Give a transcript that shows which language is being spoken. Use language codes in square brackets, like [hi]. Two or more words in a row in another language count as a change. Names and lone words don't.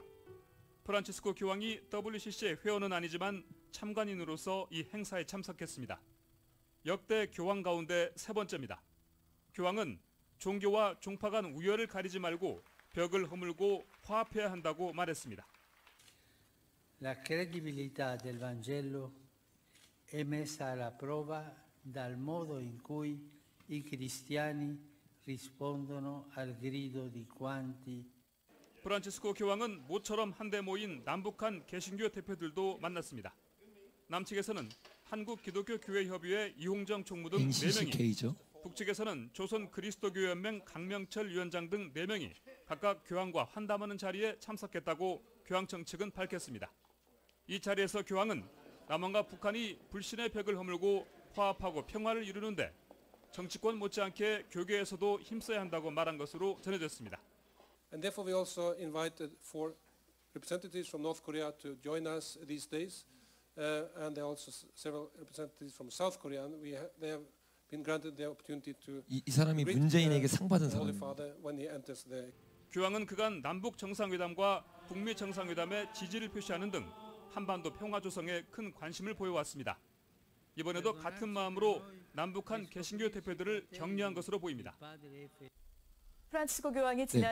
[ko] 프란치스코 교황이 WCC의 회원은 아니지만 참관인으로서 이 행사에 참석했습니다. 역대 교황 가운데 세 번째입니다. 교황은 종교와 종파 간 우열을 가리지 말고 벽을 허물고 화합해야 한다고 말했습니다. [it] La credibilità del Vangelo è messa alla prova dal modo in cui i cristiani rispondono al grido di quanti. [ko] 프란치스코 교황은 모처럼 한데 모인 남북한 개신교 대표들도 만났습니다. 남측에서는 한국기독교교회협의회 이홍정 총무 등 4명이, NCCK죠. 북측에서는 조선 그리스도교연맹 강명철 위원장 등 4명이 각각 교황과 환담하는 자리에 참석했다고 교황청 측은 밝혔습니다. 이 자리에서 교황은 남한과 북한이 불신의 벽을 허물고 화합하고 평화를 이루는데 정치권 못지않게 교계에서도 힘써야 한다고 말한 것으로 전해졌습니다. [en] And therefore we also invited 4 representatives from North Korea to join us these days. And there are also several representatives from South Korea. And they have been granted the opportunity to [ko] 이 사람이 문재인에게 상 받은 [en] Holy [ko] 사람입니다. [en] Father when he enters there. [ko] 교황은 그간 남북 정상회담과 북미 정상회담에 지지를 표시하는 등 한반도 평화 조성에 큰 관심을 보여왔습니다. 이번에도 같은 마음으로 남북한 개신교 대표들을 격려한 것으로 보입니다. 프란치스코 교황이 네, 지난